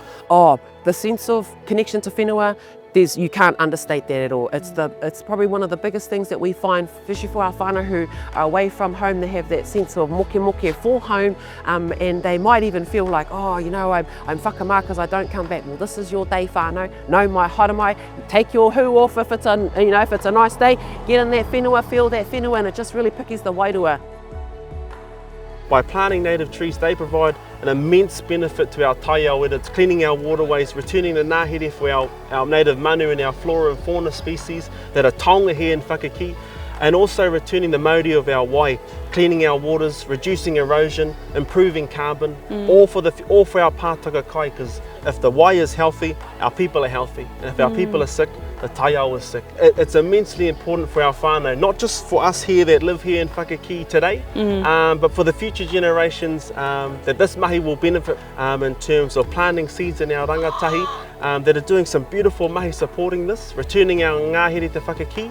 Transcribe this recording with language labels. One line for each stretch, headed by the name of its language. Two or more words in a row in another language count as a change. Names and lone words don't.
English: Oh, the sense of connection to whenua, you can't understate that at all. It's probably one of the biggest things that we find, especially for our whānau who are away from home. They have that sense of moke for home, and they might even feel like, oh, you know, I'm whakamā because I don't come back. Well, this is your day, whānau.
Māori: No mai haramai.
English: Take your hu off if it's a nice day. Get in that whenua, feel that whenua, and it just really pickies the wairua. By planting native trees, they provide an immense benefit to our taiao, whether it's cleaning our waterways, returning the ngahere for our native manu and our flora and fauna species that are taonga here in Whakaki, and also returning the mauri of our wai, cleaning our waters, reducing erosion, improving carbon, all for our
Māori: pātaka kai,
English: because if the wai is healthy, our people are healthy, and if our people are sick, the taiao is sick. It's immensely important for our whānau, not just for us here that live here in Whakaki today, but for the future generations, that this mahi will benefit in terms of planting seeds in our rangatahi, that are doing some beautiful mahi supporting this, returning our ngahere to Whakaki.